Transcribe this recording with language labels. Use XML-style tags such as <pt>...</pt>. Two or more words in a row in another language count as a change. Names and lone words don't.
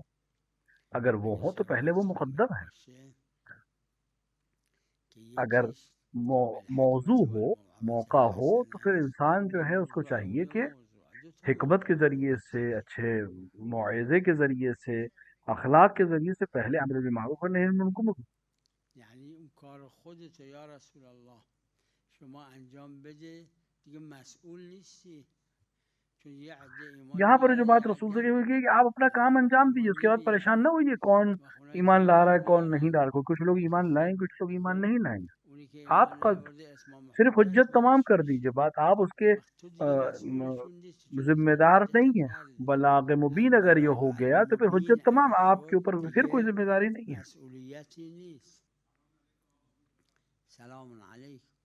<ur>اگر وہ ہو تو پہلے وہ مقدم ہے۔ اگر موضوع ہو، موقع ہو، تو پھر انسان جو ہے اس کو چاہیے کہ حکمت کے ذریعے سے، اچھے موعظے کے ذریعے سے، اخلاق کے ذریعے سے پہلے امر بالمعروف اور نہی عن المنکر۔</ur> <fa>یعنی اون کار خودت یا رسول الله شما انجام بده دیگه مسئول نیستی.</fa> <ur>یہاں پر جو بات رسول سے ہوئی کہ آپ اپنا کام انجام دیجیے، اس کے بعد پریشان نہ ہوئیے کون ایمان لا رہا ہے کون نہیں لا رہا۔ کچھ لوگ ایمان لائیں، کچھ لوگ ایمان نہیں لائیں گے۔ آپ کا صرف حجت تمام کر دیجیے، بات آپ اس کے ذمہ دار نہیں ہیں۔ بلاغ مبین اگر یہ ہو گیا تو پھر حجت تمام، آپ کے اوپر پھر کوئی ذمہ داری نہیں ہے۔</ur> <fa>مسئولیتی نیست. سلام علیکم.</fa>